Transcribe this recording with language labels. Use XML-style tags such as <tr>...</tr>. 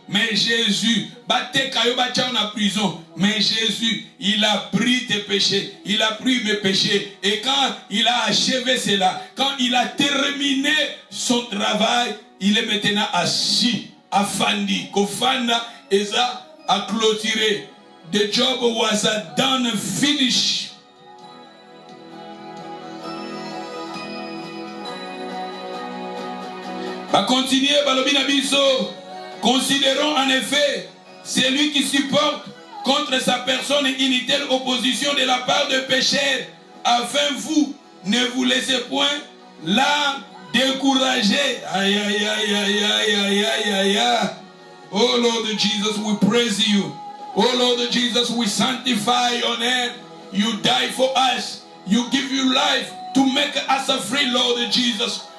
<fr>Mais Jésus</fr> <ln>bateka yo ba tia na prison,</ln> <fr>mais Jésus, il a pris tes péchés, il a pris mes péchés, et quand il a achevé cela, quand il a terminé son travail, il est maintenant assis,</fr> <ln>afandi, kofanda eza</ln> <fr>a clôturé.</fr> <en>The job was done, finished.</en> <fr>Va continuer,</fr> <ln>Balobina Biso.</ln> <fr>Considérons en effet celui qui supporte contre sa personne inutile opposition de la part de pécheurs, afin vous ne vous laissez point là décourager. Aïe, aïe, aïe, aïe, aïe, aïe, aïe, aïe, aïe.</fr> <en>Oh Lord Jesus, we praise you. Oh Lord Jesus, we sanctify your name. You died for us. You give your life to make us free, Lord Jesus.</en>